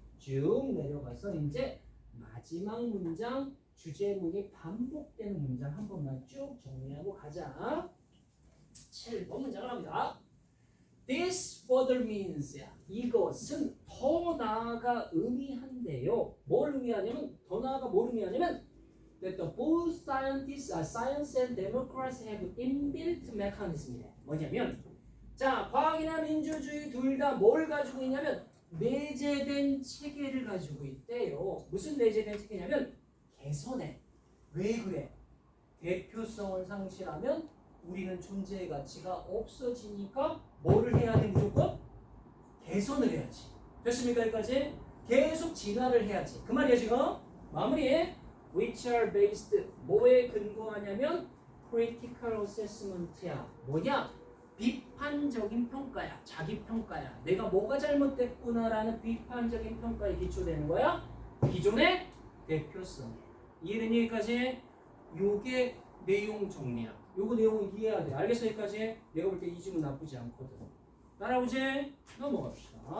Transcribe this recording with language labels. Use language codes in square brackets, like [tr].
[ko] 쭉 내려가서 이제 마지막 문장 주제문이 반복되는 문장 한 번만 쭉 정리하고 가자. 7번 문장을 합니다. [en] This further means [ko] 이것은 더 나아가 의미한대요. 뭘 의미하냐면 더 나아가 뭘 의미하냐면 [en] that the both science and democracy have inbuilt mechanism이래. [ko] 뭐냐면 자, 과학이나 민주주의 둘 다 뭘 가지고 있냐면 내재된 체계를 가지고 있대요. 무슨 내재된 체계냐면 개선해. 왜 그래? 대표성을 상실하면 우리는 존재의 가치가 없어지니까 뭐를 해야 돼 무조건? 개선을 해야지. 됐습니까? 여기까지? 계속 진화를 해야지. 그 말이야 지금. 마무리. [en] Which are based [ko] 뭐에 근거하냐면 [en] critical assessment야. [ko] 뭐냐? 비판적인 평가야. 자기 평가야. 내가 뭐가 잘못됐구나라는 비판적인 평가에 기초되는 거야. 기존의 대표성. 이해되니 여기까지? 요게 내용 정리야. 요거 내용을 이해해야 돼. 알겠어? 여기까지? 내가 볼 때 이 질문 나쁘지 않거든. 따라오지? 넘어갑시다.